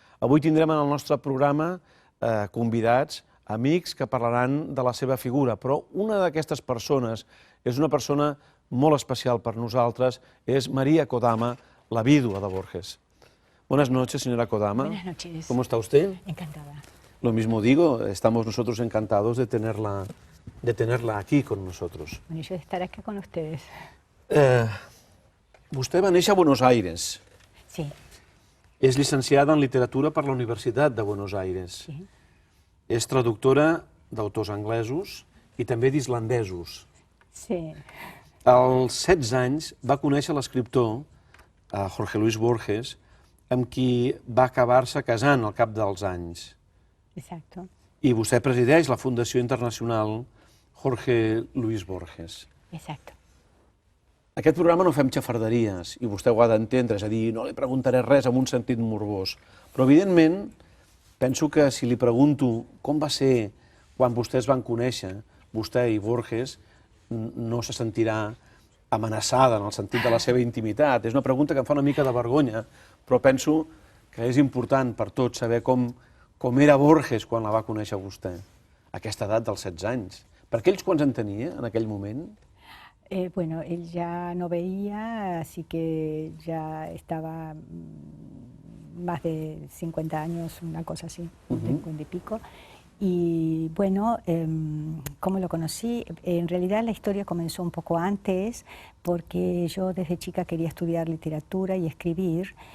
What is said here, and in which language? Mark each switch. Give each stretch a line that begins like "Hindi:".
Catalan: Avui tindrem en el nostre programa convidats, amics, que parlaran de la seva figura, però una d'aquestes persones és una persona molt especial per nosaltres, és María Kodama, la vídua de Borges.
Spanish: Buenas noches, señora Kodama. Buenas noches. ¿Cómo está usted? Encantada. Lo mismo digo, estamos nosotros encantados de tenerla aquí con nosotros. Bueno, yo de estar acá con ustedes.
Catalan: Vostè va néixer a Buenos Aires. Sí. És llicenciada en literatura per la Universitat de Buenos Aires. Sí. És traductora d'autors anglesos i també d'islandesos. Sí. Als 16 anys va conèixer l'escriptor Jorge Luis Borges, amb qui va acabar-se casant al cap dels anys.
Spanish: Exacto.
Catalan: I vostè presideix la Fundació Internacional Jorge Luis Borges.
Spanish: Exacto.
Catalan: Aquest programa no fem xafarderies, i vostè ho ha d'entendre, és a dir, no li preguntaré res amb un sentit morbós. Però, evidentment, penso que si li pregunto com va ser quan vostès van conèixer, vostè i Borges, no se sentirà amenaçada en el sentit de la seva intimitat. És una pregunta que em fa una mica de vergonya, però penso que és important per tots saber com era Borges quan la va conèixer vostè, a aquesta edat dels 16 anys. Per aquells quants en tenia en aquell moment?
Spanish: Bueno, él ya no veía, así que ya estaba más de 50 años, una cosa así, 50 y pico. Y bueno, ¿cómo lo conocí? En realidad la historia comenzó un poco antes, porque yo desde chica quería estudiar literatura y escribir.